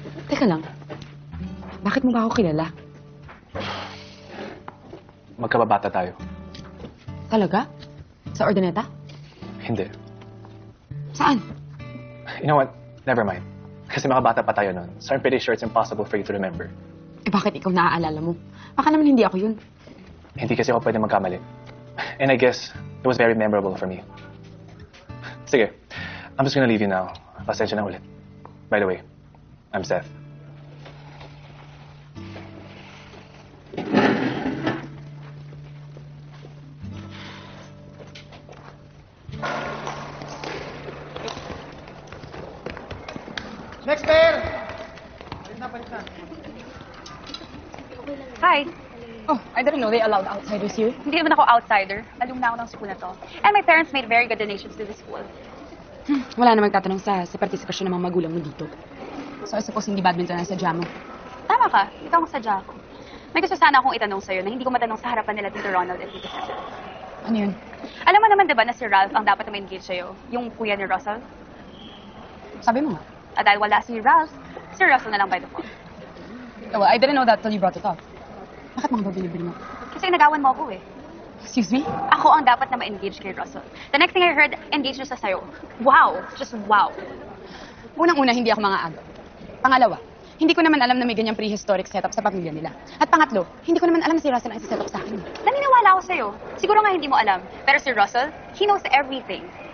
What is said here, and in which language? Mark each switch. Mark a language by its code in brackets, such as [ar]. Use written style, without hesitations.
[tl] Teka lang. Bakit mo ba ako kilala? Magkababata tayo. Talaga? Sa Ordineta? Hindi. Saan? [en] You know what? Never mind. [tl] Kasi makabata pa tayo nun. [en] So I'm pretty sure it's impossible for you to remember. [tl] Eh bakit ikaw naaalala mo? Baka naman hindi ako yun. Hindi kasi ako pwede magkamali. [en] And I guess it was very memorable for me. [tl] Sige. [en] I'm just gonna leave you now. [tl] Pasensya na ulit. [en] By the way, I'm Seth. Next pair! Hi. Oh, I didn't know they allowed outsiders here. [tl] Hindi naman ako outsider. Alumna ako ng school na to. [en] And my parents made very good donations to the school. [tl] Wala namang tatanong sa partisipasyon ng mga magulang mo dito. [en] So I suppose [tl] hindi badminton ang sadya mo. Tama ka. Ikaw ang sadya ko. May gusto sana akong itanong sa'yo na hindi ko matanong sa harapan nila Tito Ronald at Tito Cecil. Ano yun? Alam mo naman diba na si Ralph ang dapat na ma-engage sa'yo? Yung kuya ni Russell? Sabi mo nga. At dahil wala si Ralph, si Russell na lang by default. [en] Oh, well, I didn't know that till you brought it up. [tl] Bakit mga babili-bili mo? Kasi nagawan mo ako eh. [en] Excuse me? [tl] Ako ang dapat na ma-engage kay Russell. [en] The next thing I heard, engage [tl] na sa sa'yo. [en] Wow! Just wow! [tl] Unang-una, hindi ako mga agaw. Pangalawa, hindi ko naman alam na may ganyang prehistoric setup sa pamilya nila. At pangatlo, hindi ko naman alam na si Russell ang isa-setup sa akin. Naniniwala ako sa'yo. Siguro nga hindi mo alam. Pero si [en] Russell, he knows everything.